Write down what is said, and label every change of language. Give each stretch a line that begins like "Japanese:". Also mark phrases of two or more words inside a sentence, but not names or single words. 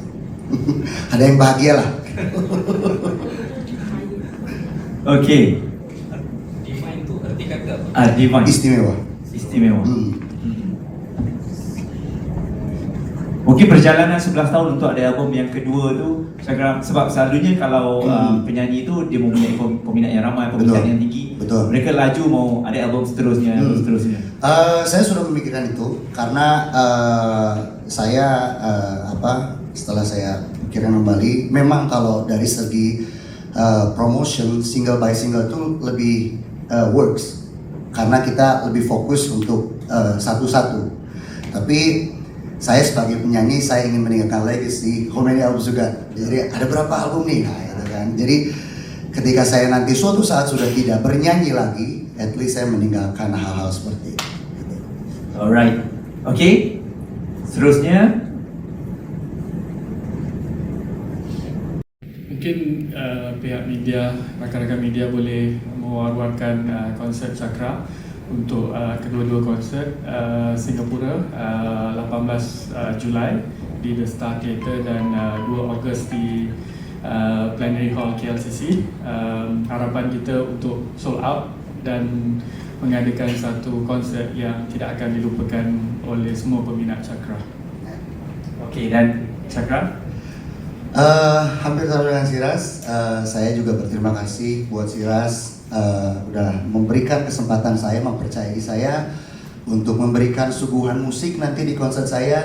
Malay: Ada yang bahagia lah. Okey. Divine itu arti kata apa? Divine. Istimewa. Istimewa. Mungkin perjalanan 11 tahun untuk ada album yang kedua tu, sebab selalunya kalau penyanyi itu dia mempunyai peminat yang ramai, peminat yang tinggi. Betul. Mereka laju mau ada album seterusnya, album seterusnya.
Indonesian: Saya sudah memikirkan itu, karena saya setelah saya pikirkan kembali, memang kalau dari segi promotion
English: single by single
Indonesian: itu lebih works, karena kita lebih fokus untuk satu-satu. Tapi saya sebagai penyanyi, saya ingin meninggalkan legacy,
English: how many albums
Indonesian: juga. Jadi ada berapa album nih, nah, gitu kan. Jadi ketika saya nanti suatu saat sudah tidak bernyanyi lagi,
English: at least
Indonesian: saya meninggalkan hal-hal seperti itu. Gitu.
English: Alright.
Malay: Okay. Seterusnya. Mungkin pihak media, rakan-rakan media boleh mewar-warkan konsert Cakra untuk kedua-dua konsert Singapura 18 Julai di The Star Theatre dan 2 Ogos di Plenary Hall KLCC. Harapan kita untuk sold out dan mengadakan satu konsert yang tidak akan dilupakan oleh semua peminat Cakra. Okay, dan Cakra?
Indonesian: Hampir sama dengan Siras, saya juga berterima kasih buat Siras udah memberikan kesempatan saya, mempercayai saya untuk memberikan suguhan musik nanti di konser saya.